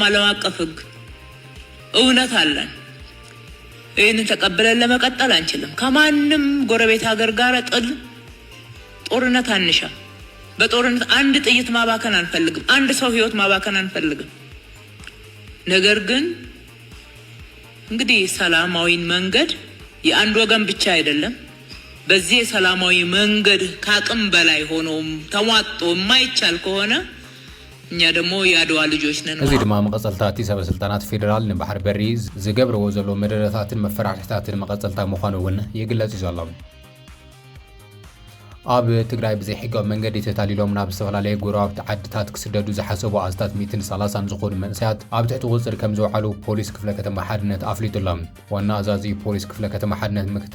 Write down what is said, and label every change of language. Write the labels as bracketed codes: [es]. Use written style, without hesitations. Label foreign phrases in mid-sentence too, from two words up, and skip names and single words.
[am] ዓለም አቀፍ ህግ እውነት አለን ይሄን ተቀበለን ለመቀጠል አንችልም ከማንም ጎረቤት ሀገር ጋር ጦርነት አንሻ በጦርነት አንድ ጥይት ማባከን አንፈልግም አንድ ሰው ህይወት ማባከን አንፈልግም ነገር ግን እንግዲህ ሰላማዊ መንገድ የአንድ ወገን ብቻ አይደለም በዚህ ሰላማዊ መንገድ ካቅም በላይ ሆኖም ተሟጦ የማይቻል ከሆነ እኛ ደግሞ ያድዋ ልጆች ነን [ti] እዚ ድማ መቀጸልታት ሰበ ስልጣናት ፌደራል ንባህር በሪ ዝገብርዎ ዘሎ መደረታትን መፈራሕታትን መቀጸልታ ምዃኑ እውን ይግለጽ ዘሎ ኣብ ትግራይ ብዘይ ሕጋዊ መንገዲ ተታሊሎም ናብ ዝተፈላለየ ጎረባብቲ ዓድታት ክስደዱ ዝሓሰቡ ኣስታት 130 ዝኾኑ መንእሰያት ኣብ ትሕቲ ቁፅሪ ከም ዝውዓሉ ፖሊስ ክፍለ ከተማ ሓድነት ኣፍሊጡሎም ዋና ኣዛዚ ፖሊስ ክፍለ ከተማ ሓድነት ምክትል